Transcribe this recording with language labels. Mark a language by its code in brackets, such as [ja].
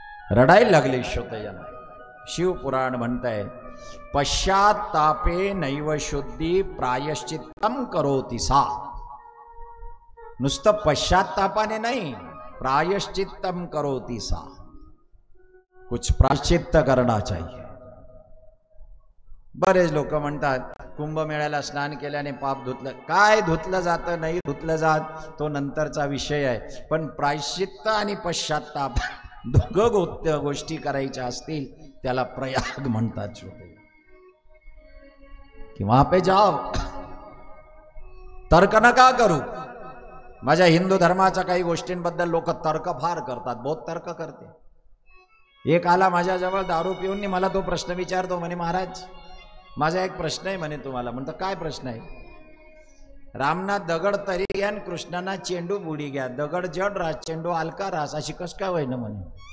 [mr] रडायला लागले श्रोतेजनो. शिवपुराण म्हणतंय [sa] पश्चात्तापे नैव शुद्धी प्रायश्चित्तम करोति सा. [mr] नुसतं पश्चात्तापाने नाही, [sa] प्रायश्चित्तम करोति सा. [hi] कुछ प्रायश्चित्त करना चाहिए. [mr] बरेच लोक म्हणतात कुंभमेळ्याला स्नान केल्याने पाप धुतलं. काय धुतलं जातं नाही धुतलं जात तो नंतरचा विषय आहे, पण प्रायश्चित्त आणि पश्चात्ताप दोघं गोष्टी करायच्या असतील त्याला प्रयाग म्हणतात. [hi] कि वहां पे जाओ, [mr] तर्क नका करू. माझ्या हिंदू धर्माच्या काही गोष्टींबद्दल लोक तर्क फार करतात, [hi] बहुत तर्क करते. [mr] एक आला माझ्याजवळ दारू पिऊन, मला तो प्रश्न विचारतो, म्हणे महाराज माझा एक प्रश्न आहे म्हणे तुम्हाला. म्हणतो काय प्रश्न आहे? रामना दगड तरी घ्या आणि कृष्णाना चेंडू बुडी घ्या, दगड जड रास चेंडू हलका रास, अशी कस काय होईना म्हणे.